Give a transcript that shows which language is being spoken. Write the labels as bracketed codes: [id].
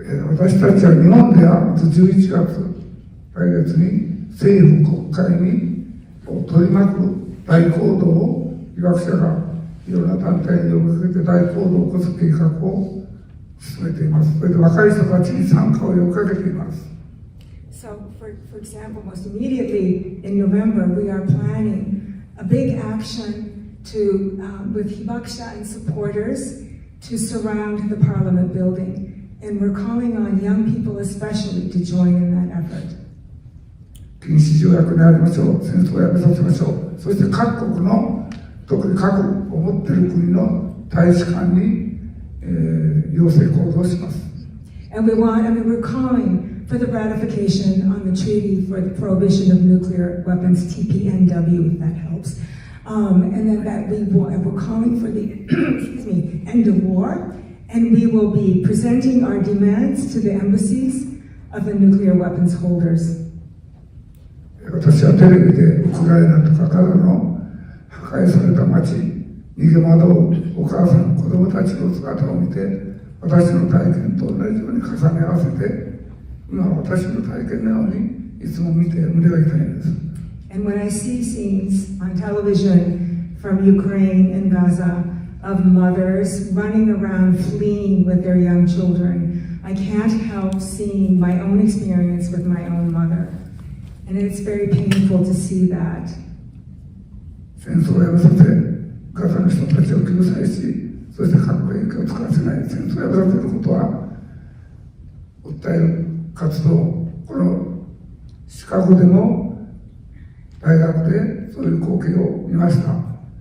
[ja] 私たちは日本では11月来月に政府国会に取り巻く大行動を被爆者がいろんな団体に呼びかけて大行動を起こす計画を進めています。それで若い人たちに参加を呼びかけています。 [en] So, for example, most immediately in November, we are planning a big action with Hibakusha and supporters to surround the Parliament building. And we're calling on young people especially to join in that effort. [ja] 禁止条約にありましょう。戦争をやめさせましょう。そして各国の、特に核を持っている国の大使館に、要請行動します。 [en] And we're calling for the ratification on the treaty for the prohibition of nuclear weapons, TPNW, if that helps. And then we're calling for the end of war. And we will be presenting our demands to the embassies of the nuclear weapons holders. [ja] 私はテレビでウクライナとかガザの破壊された町、逃げ惑うお母さん、子供たちの姿を見て、私の体験と同じように重ね合わせて、今私の体験のようにいつも見て胸が痛いんです。 [en] And when I see scenes on television from Ukraine and Gaza of mothers running around fleeing with their young children, I can't help seeing my own experience with my own mother. And it's very painful to see that. [ja] 戦争をやめさせ、ガザの人たちを救済し、そして核兵器を使わせない、戦争をやめさせることは、訴える活動、このシカゴでも大学でそういう光景を見ました。